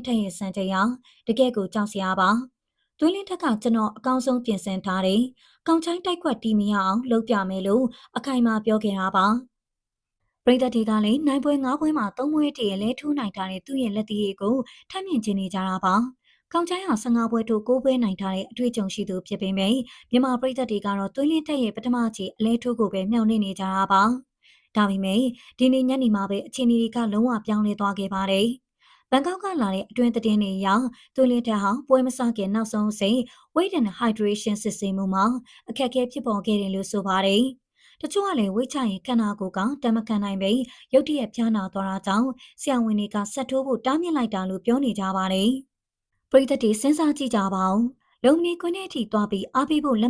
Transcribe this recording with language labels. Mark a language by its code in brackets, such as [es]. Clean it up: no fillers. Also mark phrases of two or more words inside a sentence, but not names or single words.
[my] ထက်ရဲ့စံချိန်ဟာတကယ့်ကိုကြောက်စရာပါသွေးလင်းထက်ကကျွန်တော်အကောင်းဆုံးပြင်ဆင်ထားတယ်။ကောင်းချိုင်းတိုက်ခွက်တီးမရအောင်လုပ်ပြမယ်လို့အခိုင်အမာပြောခဲ့တာပါ။ပရိသတ်တွေကလည်းနိုင်ပွဲ၅ပွဲမှာ၃ပွဲတည်းလဲထိုးနိုင်ထားတဲ့သူ့ရဲ့လက်သေးကိုထပ်မြင်ချင်နေကြတာပါ။ကောင်းချိုင်းဟာ15ပွဲထိုး9ပွဲနိုင်ထားတဲ့အတွေ့အကြုံရှိသူဖြစ်ပေမယ့်မြန်မာပရိသတ်တွေကတော့သွေးလင်းထက်ရဲ့ပထမချီအလဲထိုးကိုပဲမျှော်လင့်နေကြတာပါ။ဒါပေ မဲ့ဒီနေ့ညနေမှာပဲအခြေအနေတွေကလုံးဝပြောင်းလဲသွားခဲ့ပါတယ်။ဘန်ကောက်ကလာတဲ့အတွင်းသတင်းတွေအရသွေးလင်းထက်ဟာပွဲမစခင်နောက်ဆုံးစိတ် [en] weight and hydration [my] စစ်ဆေးမှုမှာအခက်အခဲဖြစ်ပေါ်ခဲ့တယ်လို့ဆိုပါတယ်။တချို့ကလည်းဝိတ်ချရင်ခန္ဓာကိုယ်ကတမခံနိုင်ပဲရုတ်တရက်ဖျားနာသွားတာကြောင့်ဆရာဝန်တွေကဆက်ထိုးဖို့တားမြစ်လိုက်တာလို့ပြောနေကြပါတယ်။ပရိသတ်တွေစဉ်းစားကြည့်ကြပါဦး။လုံနေခွင်းထဲအထိသွားပြီးအားပေးဖို့လက်